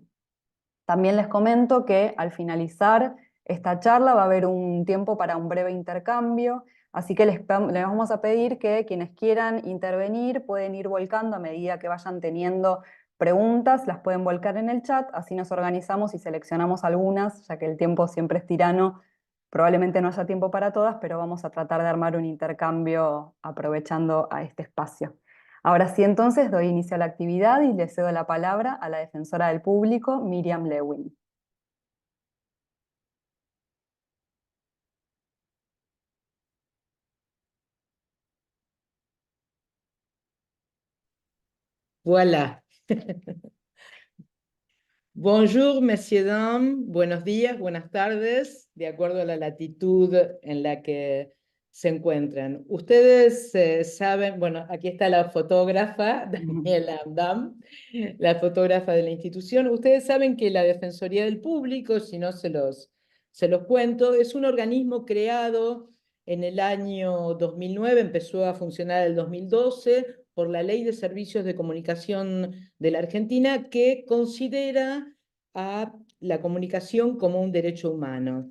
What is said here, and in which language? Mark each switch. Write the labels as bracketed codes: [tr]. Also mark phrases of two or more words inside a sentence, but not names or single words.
[es] También les comento que al finalizar esta charla va a haber un tiempo para un breve intercambio, así que les vamos a pedir que quienes quieran intervenir pueden ir volcando a medida que vayan teniendo preguntas, las pueden volcar en el chat, así nos organizamos y seleccionamos algunas, ya que el tiempo siempre es tirano, probablemente no haya tiempo para todas, pero vamos a tratar de armar un intercambio aprovechando a este espacio. Ahora sí, entonces, doy inicio a la actividad y le cedo la palabra a la defensora del público, Miriam Lewin. Voilà. [fr] Bonjour, messieurs, dames. [es] Buenos días, buenas tardes, de acuerdo a la latitud en la que se encuentran. Ustedes saben, bueno, aquí está la fotógrafa, Daniela Andam, la fotógrafa de la institución. Ustedes saben que la Defensoría del Público, si no se los cuento, es un organismo creado en el año 2009, empezó a funcionar en el 2012 por la Ley de Servicios de Comunicación de la Argentina, que considera a la comunicación como un derecho humano.